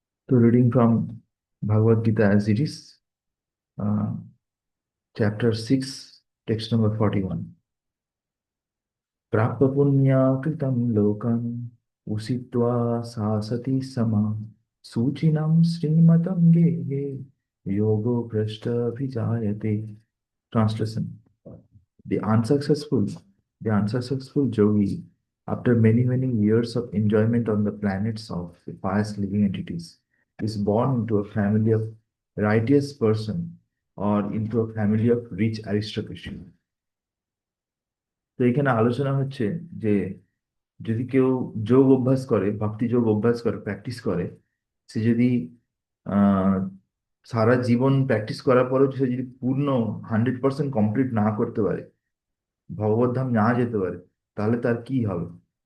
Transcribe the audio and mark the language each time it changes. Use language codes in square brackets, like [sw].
[en] So reading from Bhagavad Gita as it is, uh, chapter 6, text number 41. [sa] प्राप्त पुण्य कृतं लोकं उषित्वा सा सती समा सूचिनं श्रीमतं गेहे योगो भ्रष्ट अभिजायते. [en] Translation: The unsuccessful, the unsuccessful yogi, after many years of enjoyment on the planets of pious living entities, is born into a family of righteous person or into a family of rich aristocracy. [bn] তো এখানে আলোচনা হচ্ছে যে যদি কেউ যোগ অভ্যাস করে, ভক্তি যোগ অভ্যাস করে, প্র্যাকটিস করে, সে যদি আহ সারা জীবন প্র্যাকটিস করার পরেও সে যদি পূর্ণ 100% কমপ্লিট না করতে পারে, ভগবত ধাম না যেতে পারে, তাহলে তার কি হবে?